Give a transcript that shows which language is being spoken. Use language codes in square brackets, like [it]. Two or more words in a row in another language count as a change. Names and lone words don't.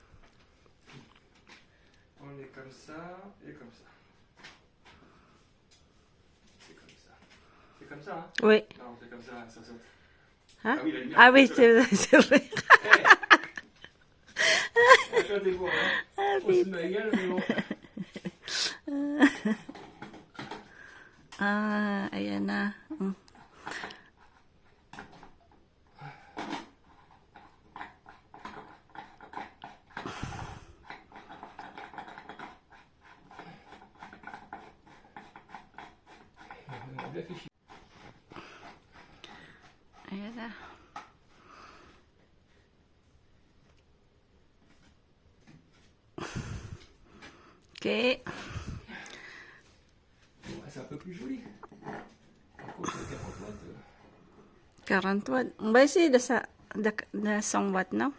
[fr] On est comme ça et comme ça. C'est comme ça. C'est comme ça, hein? Oui. Non, c'est comme ça, ça saute. Hein? Ah oui, la lumière. Ah oui, c'est vrai. Hey, des fois, hein? On se met à égal, mais bon. [tl] Ah, ayan na. Mm. [fr] On a bien fait chier. [tl] Ayan na. Okay. [fr] Ouais, c'est un peu plus joli. Par contre, le 40 watts. 40 watt. Ba si da song watt no?